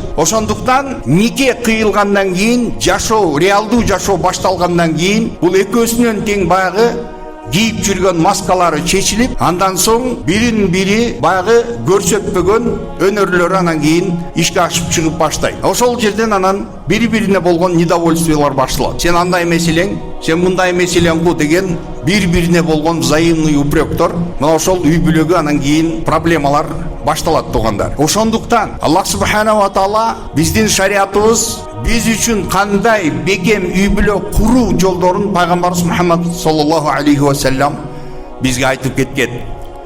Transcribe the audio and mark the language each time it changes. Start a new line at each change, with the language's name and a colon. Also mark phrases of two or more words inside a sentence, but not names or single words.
Kyrgyz: Ошондуктан нике кыйылгандан кийин, жашоо, реалдуу жашоо башталгандан кийин бул экөөсүнөн тең баягы кийип жүргөн маскалары чечилип, андан соң бирин бири баягы көрсөтпөгөн өнөрлөрү анан кийин ишке ашып чыгып баштайт. Ошол жерден анан бири-бирине болгон недовольствиялар башталат. Сен андай меселең, сен мындай меселең ку деген бири-бирине болгон
Russian: взаимный упректор.
Kyrgyz: Мына ошол үй бүлөгү анан кийин проблемалар башталат тугандар. Ошондуктан Аллах
Arabic: سبحانه وتعالى
Kyrgyz: биздин шариатыбыз биз үчүн кандай бекем үй бүлө куруу жолдорун пайгамбарыбыз Мухаммад
Arabic: صلى الله عليه وسلم
Kyrgyz: бизге айтып кеткен.